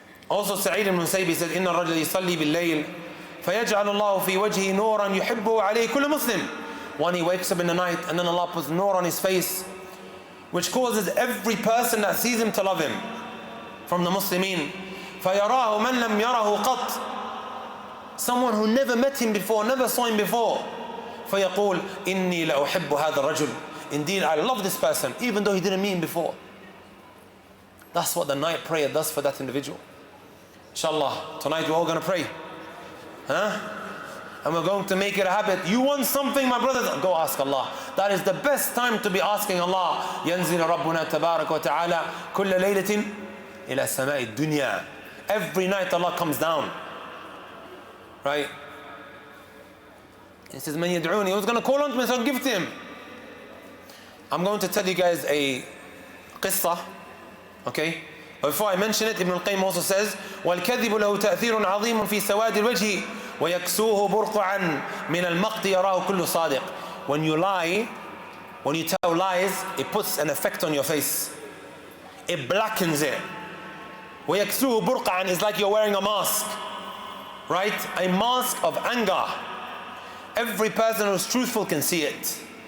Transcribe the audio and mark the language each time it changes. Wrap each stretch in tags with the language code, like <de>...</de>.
<en>Also, Sa'id ibn Musayyib said,</en> <ar>إِنَّ الرَّجُلَ يُصَلِّي بِاللَّيْلِ فَيَجْعَلُ اللَّهُ فِي وَجْهِهِ نُورًا يُحِبُّهُ عَلَيْهِ كُلُّ مُسْلِمٍ.</ar> <en>When he wakes up in the night and then Allah puts nur on his face, which causes every person that sees him to love him from the Muslimin.</en> <ar>فَيَرَاهُ مَنْ لَمْ يَرَهُ قَطْ.</ar> <en>Someone who never met him before, never saw him before.</en> <ar>فَيَقُولُ إِنِّي لَأُحِبُّ هَذَا الرَّجُلِ.</ar> <en>Indeed, I love this person, even though he didn't meet him before. That's what the night prayer does for that individual. Inshallah, tonight we're all going to pray. Huh? And we're going to make it a habit. You want something, my brothers? Go ask Allah. That is the best time to be asking Allah.</en> <ar>يَنزِلُ رَبُّنَا تَبَارَكَ وَتَعَالَى كُلَّ لَيْلَةٍ إِلَى السَّمَاءِ الدُّنْيَا.</ar> <en>Every night Allah comes down. Right? He says,</en> <ar>مَنْ يَدْعُونِ.</ar> <en>Who's going to call on to me, so I'll give to him. I'm going to tell you guys a qissa. Okay? But before I mention it, Ibn al-Qayyim also says,</en> <ar>وَالْكَذِبُ لَهُ تَأْثِيرٌ عَظِيمٌ فِي سَوَادِ الْوَجْهِ وَيَكْسُوهُ بُرْقَعًا مِنَ الْمَقْتِ يَرَاهُ كُلُّ صَادِقٍ.</ar> <en>When you lie, when you tell lies, it puts an effect on your face. It blackens it.</en> <ar>وَيَكْسُوهُ بُرْقَعًا</ar> <en>is like you're wearing a mask. Right? A mask of anger. Every person who's truthful can see it.</en>